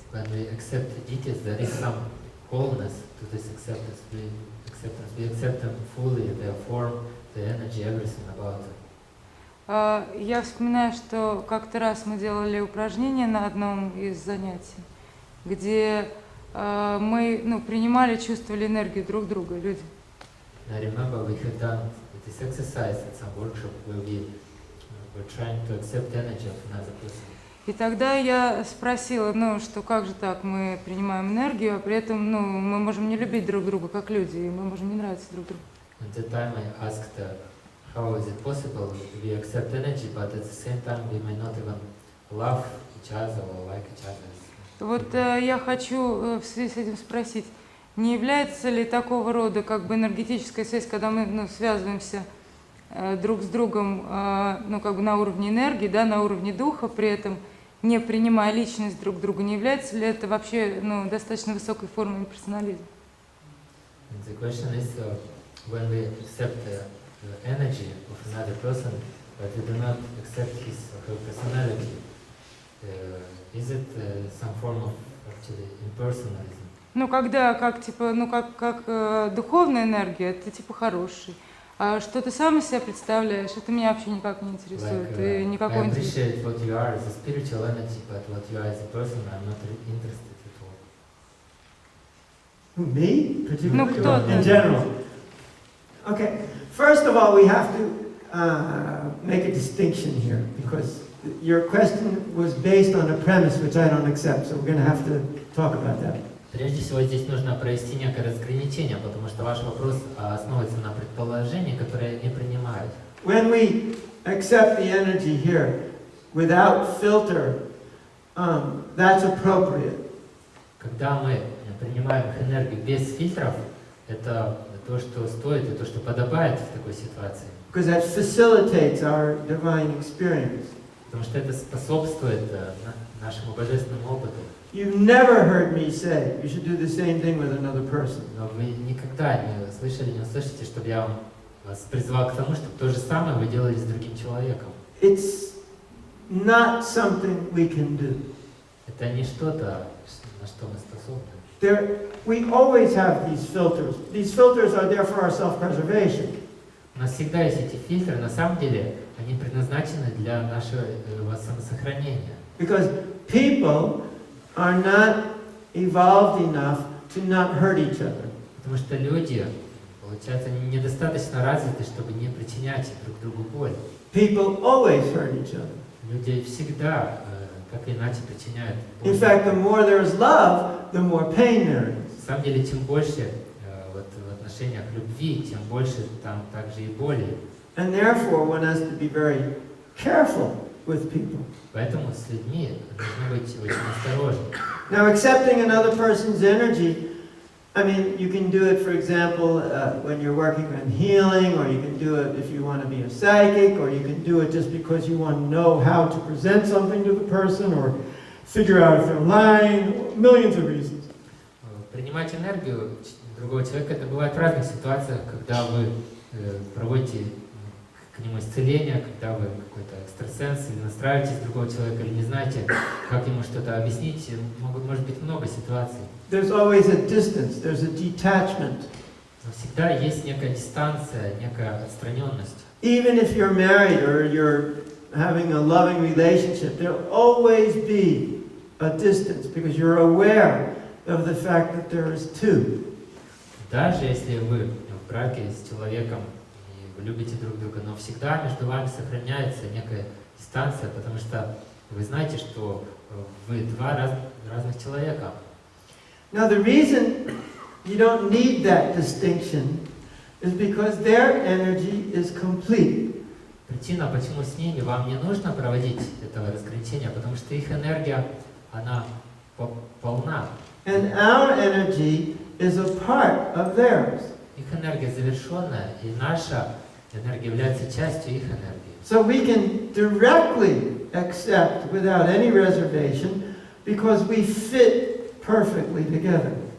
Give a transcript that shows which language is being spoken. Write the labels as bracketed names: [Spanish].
[English] When we accept the deities, there is some wholeness to this acceptance. We accept them fully, their form, the energy, everything about them. [Russian] Я вспоминаю, что как-то раз мы делали упражнение на одном из занятий, где мы принимали, чувствовали энергию друг друга, люди. [English] I remember we had done this exercise at some workshop where we were trying to accept energy of another person. [Russian] И тогда я sпросила, что как же так, мы принимаем энергию, а при этом, мы можем не любить друг друга как люди, и мы можем не нравиться друг другу. [English] At that time I asked how is it possible we accept energy, but at the same time we may not even love each other or like each other. [Russian] Вот я хочу в связи с этим спросить, не является ли такого рода как бы энергетическая связь, когда мы связываемся друг с другом как бы на уровне энергии, да, на уровне духа, при этом не принимая личность друг друга, не является ли это вообще достаточно высокой формой имперсонализма? [English] The question is when we accept the energy of another person, but we do not accept his or her personality, is it some form of actually impersonalism? [Russian] Когда как духовная энергия, это типа хороший. А что ты сам из себя представляешь, это меня вообще никак не интересует. И никакой [English] I appreciate what you are as a spiritual energy, but what you are as a person, I'm not interested at all. Me? Particularly? [Russian] кто-то. [English] In general. Okay. First of all, we have to make a distinction here, because your question was based on a premise which I don't accept, so we're going to have to talk about that. [Russian] Прежде всего, здесь нужно провести некое разграничение, потому что ваш вопрос основывается на предположении, которое я не принимаю. [English] When we accept the energy here without filter, that's appropriate. [Russian] Когда мы принимаем их энергию без фильтров, это то, что стоит и то, что подобает в такой ситуации. [English] Because that facilitates our divine experience. [Russian] Потому что это способствует нашему божественному опыту. [English] You've never heard me say you should do the same thing with another person. [Russian] Но вы никогда не слышали, не услышите, чтобы я вас призвал к тому, чтобы то же самое вы делали с другим человеком. [English] It's not something we can do. [Russian] Это не что-то, на что мы способны. [English] We always have these filters. These filters are there for our self-preservation. [Russian] У нас всегда есть эти фильтры, на самом деле они предназначены для нашего самосохранения. [English] Because people are not evolved enough to not hurt each other. [Russian] Потому что люди, получается, они недостаточно развиты, чтобы не причинять друг другу боль. [English] People always hurt each other. [Russian] Люди всегда, так или иначе, причиняют боль. [English] In fact, the more there is love, the more pain there is. [Russian] На самом деле, чем больше в отношениях любви, тем больше там также и боли. [English] And therefore, one has to be very careful with people. [Russian] Поэтому с людьми нужно быть очень осторожным. [English] Now, accepting another person's energy I mean, you can do it, for example, when you're working on healing, or you can do it if you want to be a psychic, or you can do it just because you want to know how to present something to the person, or figure out if they're lying, millions of reasons. [Russian] Принимать энергию другого человека, это бывает в разных ситуациях, когда вы проводите к нему исцеление, когда вы какой-то экстрасенс, или настраиваетесь другого человека, или не знаете, как ему что-то объяснить, может быть много ситуаций. [English] There's always a distance, there's a detachment. [Russian] Но всегда есть некая дистанция, некая отстраненность. [English] Even if you're married or you're having a loving relationship, there'll always be a distance because you're aware of the fact that there is two. [Russian] Даже если вы в браке с человеком и вы любите друг друга, но всегда между вами сохраняется некая дистанция, потому что вы знаете, что вы два разных человека. [English] Now the reason you don't need that distinction is because their energy is complete. [Russian] Причина, почему с ними вам не нужно проводить этого разграничения, потому что их энергия, она полна. [English] And our energy is a part of theirs. [Russian] Их энергия завершенная, и наша энергия является частью их энергии. [English] So we can directly accept without any reservation because we fit perfectly together.